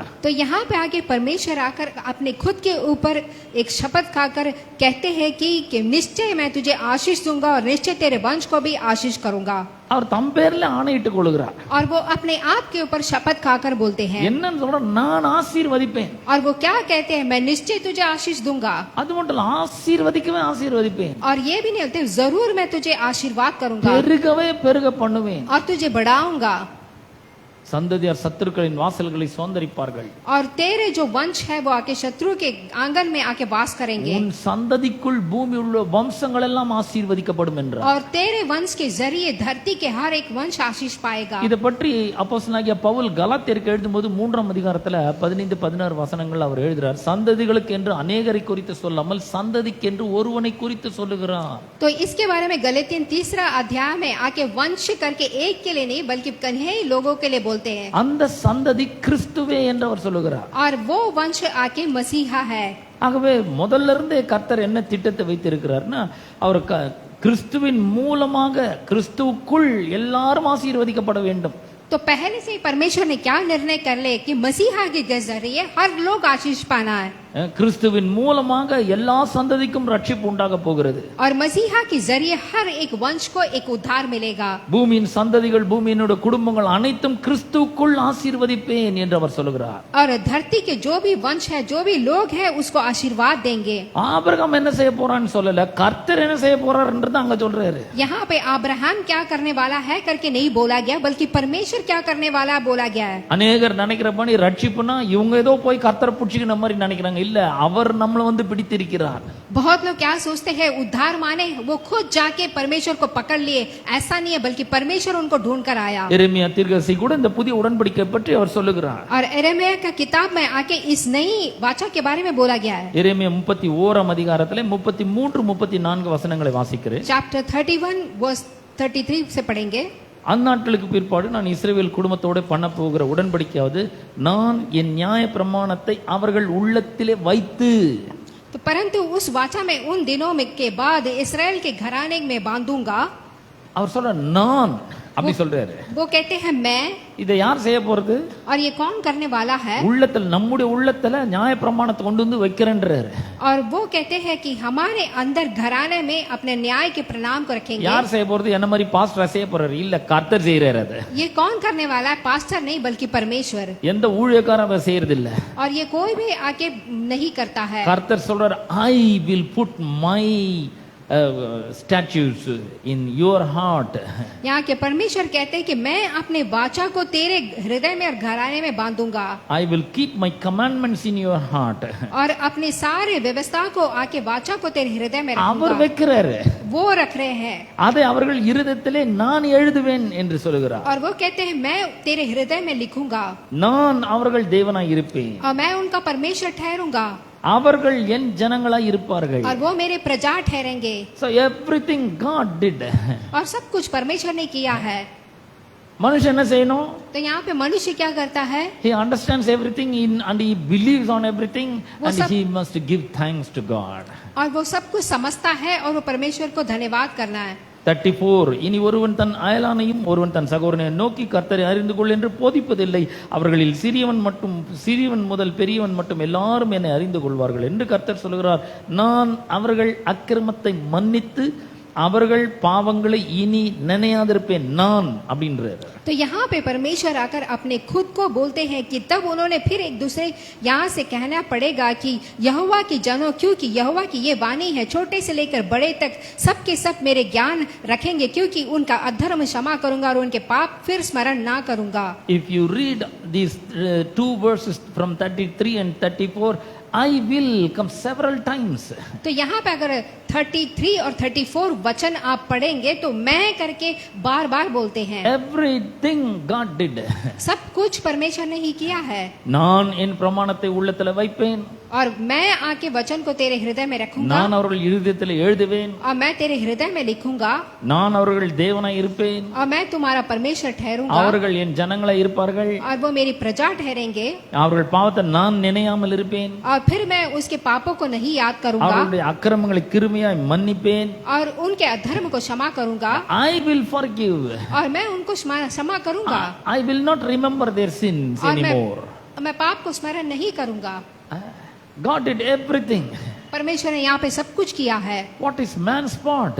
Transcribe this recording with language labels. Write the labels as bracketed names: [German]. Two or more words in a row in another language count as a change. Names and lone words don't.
[Hindi] तो यहाँ पे आगे परमेश्वर आकर अपने खुद के ऊपर एक शपथ खाकर कहते हैं कि निश्चय मैं तुझे आशीष दूंगा और निश्चय तेरे वंश को भी आशीष करूंगा। [Tamil] அவர் தம் பேர்ல ஆணையிட்டுக் கொள்கிறார். [Hindi] और वो अपने आप के ऊपर शपथ खाकर बोलते हैं। [Tamil] என்னன்னு சொல்ற, நான் ஆசீர்வதிப்பேன். [Hindi] और वो क्या कहते हैं? मैं निश्चय तुझे आशीष दूंगा। [Tamil] அது மட்டும் இல்ல, ஆசீர்வதிக்கவே ஆசீர்வதிப்பேன். [Hindi] और ये भी नहीं होते, जरूर मैं तुझे आशीर्वाद करूंगा [Tamil] பெருகவே பெருக பண்ணுவேன். [Hindi] और तुझे बढ़ाऊंगा। [Tamil] சந்ததியார் சத்துருக்களின் வாசல்களை சுதந்தரிப்பார்கள். [Hindi] और तेरे जो वंश है वो आके शत्रु के आंगन में आके वास करेंगे। [Tamil] உன் சந்ததிக்குள் பூமி உள்ள வம்சங்கள் எல்லாம் ஆசீர்வதிக்கப்படும் என்றார். [Hindi] और तेरे वंश के जरिए धरती के हर एक वंश आशीष पाएगा। [Tamil] இத பற்றி அப்போஸ்தலனாகிய பவுல் கலாத்தியருக்கு எழுதும்போது 3ஆம் அதிகாரத்துல 15-16 வசனங்கள் அவர் எழுதுறார். சந்ததிகளுக்கு என்று अनेகரை குறித்து சொல்லாமல் சந்ததிக்கு என்று ஒருவனை குறித்து சொல்லுகிறார். [Hindi] तो इसके बारे में गलातियन 3 अध्याय में आके वंश करके एक के लिए नहीं बल्कि कन्हई लोगों के लिए बोलते बोलते हैं [Tamil] அந்த சந்ததி கிறிஸ்துவே என்று அவர் சொல்லுகிறார். [Hindi] और वो वंश आके मसीहा है. [Tamil] ஆகவே முதல்ல இருந்தே கர்த்தர் என்ன திட்டத்தை வைத்திருக்கிறார்னா, அவர் கிறிஸ்துவின் மூலமாக கிறிஸ்துவுக்குள் எல்லாரும் ஆசீர்வதிக்கப்பட வேண்டும். [Hindi] तो पहले से ही परमेश्वर ने क्या निर्णय कर ले कि मसीहा के जरिए हर लोग आशीष पाना है. [Tamil] கிறிஸ்துவின் மூலமாக எல்லா சந்ததிக்கும் ரட்சிப்பு உண்டாக போகிறது. [Hindi] और मसीहा के जरिए हर एक वंश को एक उद्धार मिलेगा. [Tamil] பூமியின் சந்ததிகள், பூமியினுடைய குடும்பங்கள் அனைத்தும் கிறிஸ்துவுக்குள் ஆசீர்வதிப்பேன் என்று அவர் சொல்லுகிறார். [Hindi] और धरती के जो भी वंश है, जो भी लोग है, उसको आशीर्वाद देंगे. [Tamil] ஆபிரகாம் என்ன செய்ய போறான்னு சொல்லல, கர்த்தர் என்ன செய்ய போறாருன்றது அங்க சொல்றாரு. [Hindi] यहाँ पे अब्राहम क्या करने वाला है करके नहीं बोला गया, बल्कि परमेश्वर क्या करने वाला बोला गया है. [Tamil] அநேகர் நினைக்கிறப்ப ரட்சிப்புனா இவங்க ஏதோ போய் கர்த்தரை பிடிச்சிக்கிற மாதிரி நினைக்கிறாங்க. இல்ல, அவர் நம்மள வந்து பிடித்திருக்கிறார். [Hindi] बहुत लोग क्या सोचते हैं उद्धार माने वो खुद जाके परमेश्वर को पकड़ लिए. ऐसा नहीं है, बल्कि परमेश्वर उनको ढूंढ कर आया. [Tamil] எரேமியா தீர்க்கதரிசி கூட இந்த புதிய உடன்படிக்கை பற்றி அவர் சொல்லுகிறார். [Hindi] और यिर्मयाह का किताब में आके इस नई वाचा के बारे में बोला गया है. [Tamil] எரேமியா 31 அதிகாரத்திலே 33 34 வசனங்களை வாசிக்கிறேன். [Hindi] चैप्टर 31 वर्स 33 से पढ़ेंगे. [Tamil] அந்நாட்களுக்கு பிற்பாடு நான் இஸ்ரவேல் குடும்பத்தோட பண்ண போகிற உடன்படிக்கையாவது, நான் என் நியாய பிரமாணத்தை அவர்கள் உள்ளத்திலே வைத்து. [Hindi] तो परंतु उस वाचा में उन दिनों में के बाद इस्राएल के घराने में बांधूंगा. [Tamil] அவர் சொல்ற நான் அப்படி சொல்றாரு. [Hindi] वो कहते हैं मैं. [Tamil] இதை யார் செய்ய போறது? [Hindi] और ये कौन करने वाला है? [Tamil] உள்ளத்துல, நம்முடைய உள்ளத்துல நியாய பிரமாணத்தை கொண்டு வந்து வைக்கிறேன்றாரு. [Hindi] और वो कहते हैं कि हमारे अंदर घराने में अपने न्याय के प्रणाम को रखेंगे. [Tamil] யார் செய்ய போறது? என்ன மாதிரி பாஸ்டர் செய்ய போறாரு? இல்ல, கர்த்தர் செய்யறாரு. அது [Hindi] ये कौन करने वाला है? पास्टर नहीं, बल्कि परमेश्वर. [Tamil] எந்த ஊழியக்காரன் அதை செய்யறது இல்ல. [Hindi] और ये कोई भी आके नहीं करता है. [Tamil] கர்த்தர் சொல்றாரு, [English] I will put my statutes in your heart. [Hindi] यहाँ के परमेश्वर कहते हैं कि मैं अपने वाचा को तेरे हृदय में और घराने में बांधूंगा. [English] I will keep my commandments in your heart. [Hindi] और अपने सारे व्यवस्था को आके वाचा को तेरे हृदय में [Tamil] அவர் [Hindi] रखूंगा. [Tamil] வைக்கிறாரு. [Hindi] वो रख रहे हैं. [Tamil] அதை அவர்கள் இருதயத்திலே நான் எழுதுவேன் என்று சொல்லுகிறார். [Hindi] और वो कहते हैं मैं तेरे हृदय में लिखूंगा. [Tamil] நான் அவர்கள் தேவனாய் இருப்பேன். [Hindi] और मैं उनका परमेश्वर ठहरूंगा. [Tamil] அவர்கள் என் ஜனங்களாய் இருப்பார்கள். [Hindi] और वो मेरे प्रजा ठहरेंगे. [English] So everything God did. [Hindi] और सब कुछ परमेश्वर ने किया है. [Tamil] மனுஷன் என்ன செய்யணும்? [Hindi] तो यहाँ पे मनुष्य क्या करता है? [English] He understands everything and he believes on everything and he must give thanks to God. [Hindi] और वो सब कुछ समझता है और वो परमेश्वर को धन्यवाद करना है. [Tamil] 34 இனி ஒருவன் தன் அயலானையும் ஒருவன் தன் சகோதரனை நோக்கி கர்த்தரை அறிந்து கொள் என்று போதிப்பதில்லை. அவர்களில் சிறியவன் முதல் பெரியவன் மட்டும் எல்லாரும் என்னை அறிந்து கொள்வார்கள் என்று கர்த்தர் சொல்கிறார். நான் அவர்கள் அக்கிரமத்தை மன்னித்து அவர்கள் பாவங்களை இனி நினையாதிருப்பேன் நான் அப்படின்றார். [Hindi] तो यहाँ पे परमेश्वर आकर अपने खुद को बोलते हैं कि तब उन्होंने फिर एक दूसरे यहाँ से कहना पड़ेगा कि यहोवा की जनो, क्योंकि यहोवा की ये वाणी है, छोटे से लेकर बड़े तक सबके सब मेरे ज्ञान रखेंगे, क्योंकि उनका अधर्म क्षमा करूंगा और उनके पाप फिर स्मरण ना करूंगा. [English] If you read these two verses from 33 and 34, I will come several times. [Hindi] तो यहाँ पे अगर 33 और 34 वचन आप पढ़ेंगे तो मैं करके बार बार बोलते हैं. [English] Everything God did. [Hindi] सब कुछ परमेश्वर ने ही किया है. [Tamil] நான் என் பிரமாணத்தை உள்ளத்துல வைப்பேன். [Hindi] और मैं आके वचन को तेरे हृदय में रखूंगा. [Tamil] நான் அவர்கள் இருதயத்தில் எழுதுவேன். [Hindi] और मैं तेरे हृदय में लिखूंगा. [Tamil] நான் அவர்கள் தேவனாய் இருப்பேன். [Hindi] और मैं तुम्हारा परमेश्वर ठहरूंगा. [Tamil] அவர்கள் என் ஜனங்களாய் இருப்பார்கள். [Hindi] और वो मेरी प्रजा ठहरेंगे. [Tamil] அவர்கள் பாவத்தை நான் நினையாமல் இருப்பேன். [Hindi] और फिर मैं उसके पापों को नहीं याद करूंगा. [Tamil] அவர்களுடைய அக்கிரமங்களை கிருபையாய் மன்னிப்பேன். [Hindi] और उनके अधर्म को क्षमा करूंगा. [English] I will forgive. [Hindi] और मैं उनको क्षमा करूंगा. [English] I will not remember their sins [Hindi] और [English] anymore. [Hindi] मैं पाप को स्मरण नहीं करूंगा. [English] God did everything. [Hindi] परमेश्वर ने यहाँ पे सब कुछ किया है. [English] What is man's part?